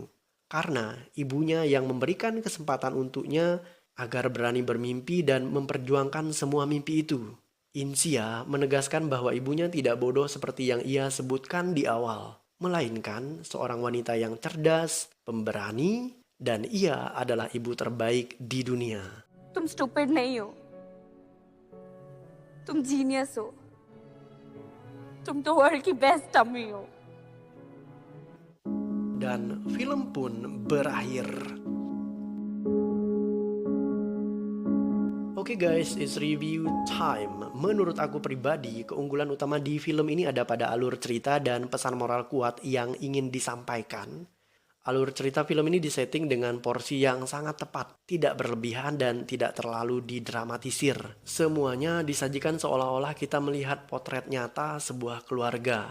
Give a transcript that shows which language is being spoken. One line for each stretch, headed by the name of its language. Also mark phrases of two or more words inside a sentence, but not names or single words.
Indonesian: Karena ibunya yang memberikan kesempatan untuknya agar berani bermimpi dan memperjuangkan semua mimpi itu. Insia menegaskan bahwa ibunya tidak bodoh seperti yang ia sebutkan di awal, melainkan seorang wanita yang cerdas, pemberani, dan ia adalah ibu terbaik di dunia.
Hindi: तुम स्टूपिड नहीं हो, तुम जीनियस हो, तुम तो वर्ल्ड की
English: best dummy
Hindi: हो. Dan film pun berakhir.
English: Oke guys, it's review time.
Indonesian: Menurut aku pribadi, keunggulan utama di film ini ada pada alur cerita dan pesan moral kuat yang ingin disampaikan. Alur cerita film ini disetting dengan porsi yang sangat tepat, tidak berlebihan dan tidak terlalu didramatisir. Semuanya disajikan seolah-olah kita melihat potret nyata sebuah keluarga.